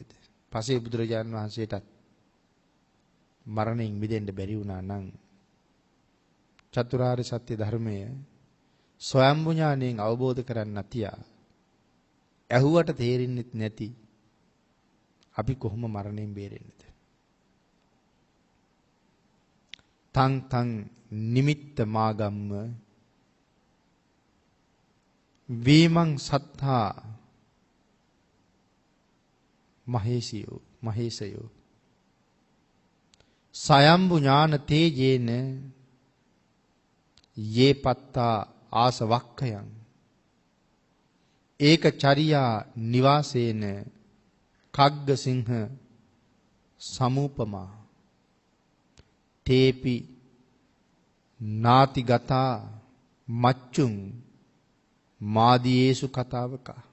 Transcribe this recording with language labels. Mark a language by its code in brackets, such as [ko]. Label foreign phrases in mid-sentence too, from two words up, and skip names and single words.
[si] පසේ බුදුරජාණන් වහන්සේටත් මරණයෙන් මිදෙන්න බැරි වුණා නම් චතුරාර්ය සත්‍ය ධර්මය ස්වයම්බු ඥාණයෙන් අවබෝධ කරන්න තියා ඇහුවට තේරෙන්නේ නැති අපි කොහොම මරණයෙන් බේරෙන්නේද? [pi] තං තං නිමිත්ත මාගම්ම වීමං සත්තා මහේසයෝ සයම්බු ඥාන තේජේන යේ පත්තා ආසවක්ඛයන් ඒක චරියා නිවාසේන කග්ගසිංහ සමූපමා තේපි නාතිගතා මච්චුං මාදීයේසු කතාවක.